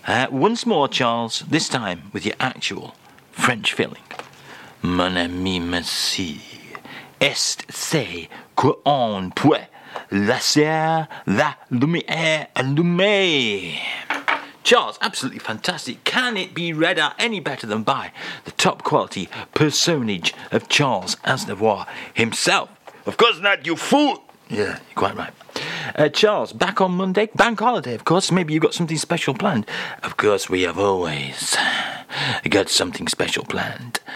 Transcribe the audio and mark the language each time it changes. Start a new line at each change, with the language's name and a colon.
English: Once more, Charles, this time with your actual French feeling.
French: Mon ami, merci. Est-ce que on peut laisser la lumière allumée?
English: Charles, absolutely fantastic. Can it be read out any better than by the top quality personage of Charles Aznavour himself? Of course not, you fool! Yeah, you're quite right. Charles, back on Monday? Bank holiday, of course. Maybe you've got something special planned. Of course, we have always got something special planned.